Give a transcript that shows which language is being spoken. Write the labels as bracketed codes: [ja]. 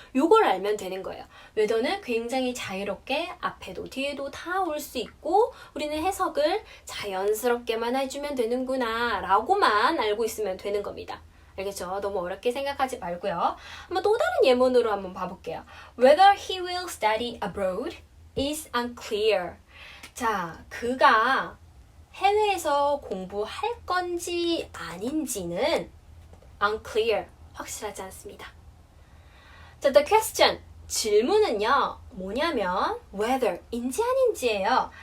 [ko] 요걸 알면 되는 거예요. whether는 굉장히 자유롭게 앞에도 뒤에도 다 올 수 있고 우리는 해석을 자연스럽게만 해주면 되는구나 라고만 알고 있으면 되는 겁니다. 알겠죠? 너무 어렵게 생각하지 말고요. 한번 또 다른 예문으로 한번 봐볼게요. [en] Whether he will study abroad is unclear. [ko] 자, 그가 해외에서 공부할 건지 아닌지는 unclear, 확실하지 않습니다. 자, the question, 질문은요, 뭐냐면 whether, 인지 아닌지예요.